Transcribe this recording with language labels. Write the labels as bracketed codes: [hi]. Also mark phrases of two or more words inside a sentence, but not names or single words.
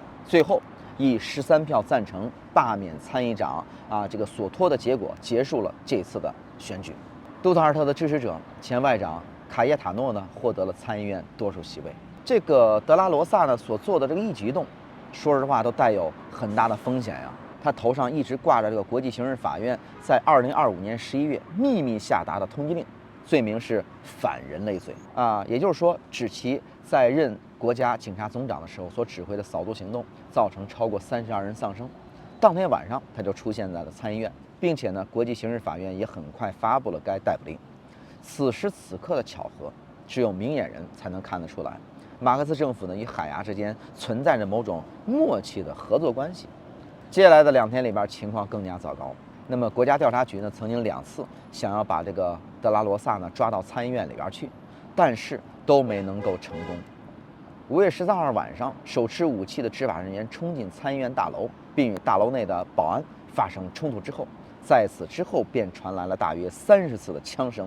[zh] 最後以13票贊成罷免參議長這個索托的結果結束了這次的選舉。杜特爾特的支持者前外長卡耶塔諾呢，獲得了參議院多數席位。這個德拉羅薩呢所做的這個一舉一動，說實話都帶有很大的風險呀。他頭上一直掛着這個國際刑事法院在2025年11月秘密下達的通缉令，罪名是反人類罪也就是說，指其在任國家警察總長的時候所指揮的扫毒行動，造成超過32人喪生。當天晚上他就出現在了參議院，並且呢，国際刑事法院也很快發布了該逮捕令。此时此刻的巧合，只有明眼人才能看得出来。馬克思政府呢與海牙之間存在着某種默契的合作關係。接下來的2天裡邊情況更加糟糕。那麼國家調查局呢曾經2次想要把這個德拉羅薩呢抓到參議院裡邊去，但是都沒能夠成功。5月13號晚上，手持武器的執法人員衝進參議院大樓，並與大樓內的保安發生衝突之後，在此之後便傳來了大約30次的槍聲。